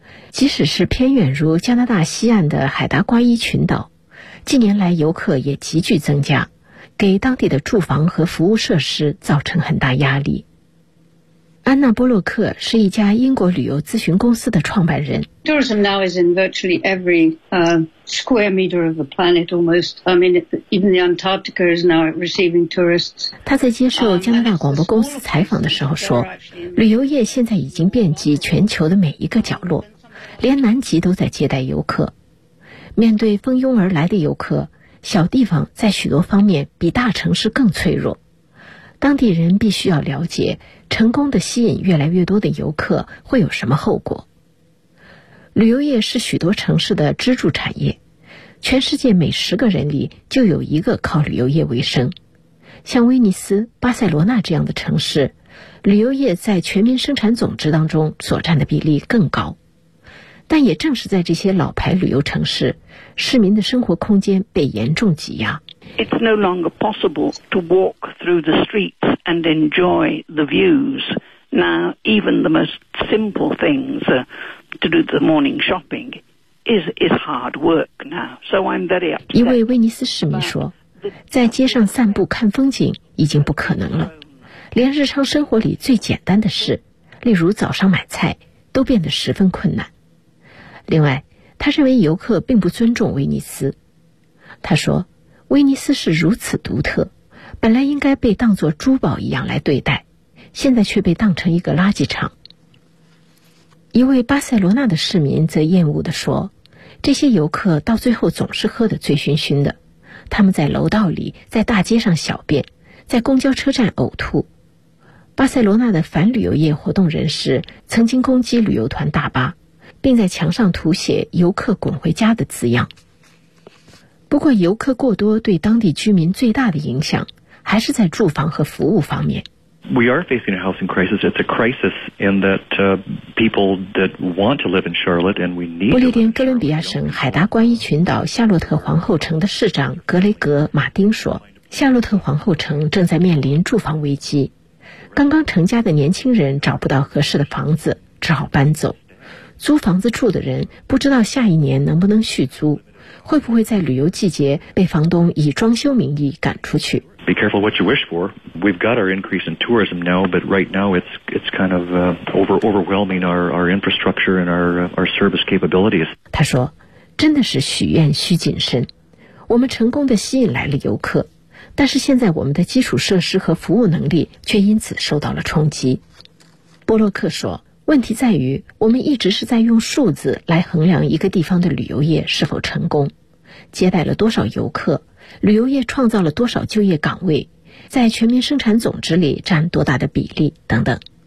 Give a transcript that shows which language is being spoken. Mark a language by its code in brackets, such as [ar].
[zh] 即使是偏远如加拿大西岸的海达瓜伊群岛，近年来游客也急剧增加，给当地的住房和服务设施造成很大压力。安娜·波洛克是一家英国旅游咨询公司的创办人。 [en] Tourism now is in virtually every square meter of the planet, almost. I mean, even the Antarctica is now receiving tourists. [zh] 他在接受加拿大广播公司采访的时候说，旅游业现在已经遍及全球的每一个角落，连南极都在接待游客。面对蜂拥而来的游客，小地方在许多方面比大城市更脆弱，当地人必须要了解成功的吸引越来越多的游客会有什么后果。旅游业是许多城市的支柱产业，全世界每10个人里就有一个靠旅游业为生。像威尼斯、巴塞罗那这样的城市，旅游业在全民生产总值当中所占的比例更高。但也正是在这些老牌旅游城市，市民的生活空间被严重挤压。 [en] It's no longer possible to walk through the streets and enjoy the views. Now, even the most simple things, to do the morning shopping, is hard work now. So I'm very upset. [zh] 一位威尼斯市民说，在街上散步看风景已经不可能了，连日常生活里最简单的事，例如早上买菜，都变得十分困难。另外，他认为游客并不尊重威尼斯。他说，威尼斯是如此独特，本来应该被当作珠宝一样来对待，现在却被当成一个垃圾场。一位巴塞罗那的市民则厌恶地说，这些游客到最后总是喝得醉醺醺的，他们在楼道里，在大街上小便，在公交车站呕吐。巴塞罗那的反旅游业活动人士曾经攻击旅游团大巴，并在墙上涂写游客滚回家的字样。不过游客过多对当地居民最大的影响还是在住房和服务方面。 [en] We are facing a housing crisis. It's a crisis in that people that want to live in Charlotte and we need. [zh] 不列颠哥伦比亚省海达瓜伊群岛夏洛特皇后城的市长格雷格·马丁说，夏洛特皇后城正在面临住房危机，刚刚成家的年轻人找不到合适的房子，只好搬走。租房子住的人不知道下一年能不能续租，会不会在旅游季节被房东以装修名义赶出去。 [en] Be careful what you wish for. We've got our increase in tourism now, but right now it's kind of overwhelming our infrastructure and our service capabilities. [zh] 他说，真的是许愿需谨慎。我们成功地吸引来了游客，但是现在我们的基础设施和服务能力却因此受到了冲击。波洛克说，问题在于我们一直是在用数字来衡量一个地方的旅游业是否成功，接待了多少游客，旅游业创造了多少就业岗位，在全民生产总值里占多大的比例等等。